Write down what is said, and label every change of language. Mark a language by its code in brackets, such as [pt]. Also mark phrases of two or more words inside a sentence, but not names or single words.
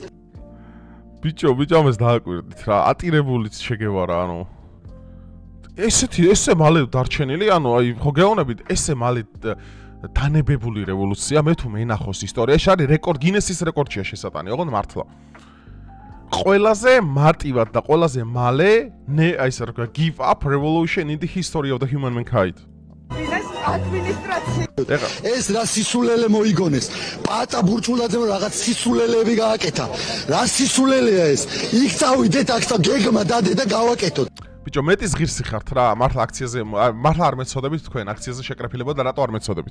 [ka] ბიჭო, ამას დააკვირდით რა, ატირებულიც შეგევარა, ანუ ესე მალე დარჩენილი, ანუ აი ხო გეონებით, ესე მალე დანებებული რევოლუცია, მე თუ მენახოს ისტორიაში არის რეკორდ, გინესის რეკორდშია შესატანი, ოღონდ მართლა. ყველაზე მარტივად და ყველაზე მალე, აი ესე რა ქვია, [en] give up revolution in the history of the human mankind. [ka] ეს რა სისულელე მოიგონეს. პატა ბურჭულაძემ რაღაც სისულელეები გააკეთა. რა სისულელეა ეს? იქ წავიდეთ აქ და გეგმა დადე და გავაკეთოთ. ბიჭო, მეტის ღირსი ხართ რა, მართლა აქციაზე, მართლა არ მეცოდებით თქვენ აქციაზე შეკრეფილებო და რატო არ მეცოდებით?